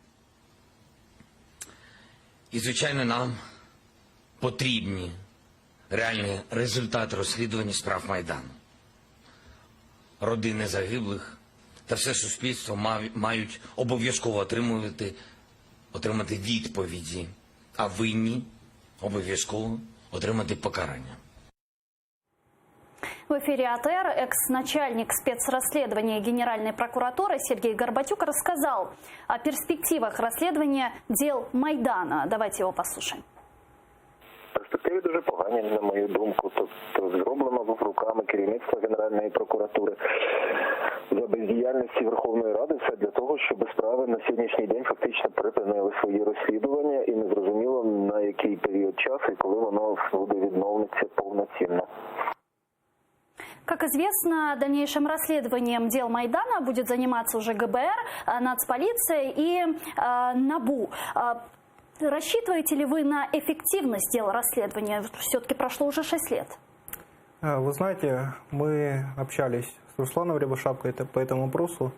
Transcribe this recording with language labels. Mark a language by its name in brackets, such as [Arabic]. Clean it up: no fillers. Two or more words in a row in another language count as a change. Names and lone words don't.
[Ukrainian] І, звичайно, нам потрібні реальні результати розслідування справ Майдану. Родини загиблих та все суспільство мають обов'язково отримати відповіді, а винні обов'язково отримати покарання. [Russian] В эфире АТР экс-начальник спецрасследования Генеральной прокуратуры Сергей Горбатюк рассказал о перспективах расследования дел Майдана. Давайте его послушаем. [Ukrainian] Перспективи дуже погані, на мою думку. Тобто зроблено руками керівництва Генеральної прокуратури за бездіяльності Верховної Ради все для того, щоб справи на сьогоднішній день фактично припинили свої розслідування і незрозуміло короткий період часу, і коли воно буде відновлюватися повноцінно. [Russian] Как известно, дальнейшим расследованием дел Майдана будет заниматься уже ГБР, Нацполиция и НАБУ. Рассчитываете ли вы на эффективность дел расследования? Все-таки прошло уже 6 лет. Вы знаете, мы общались с Русланом Рябошапкой по этому вопросу.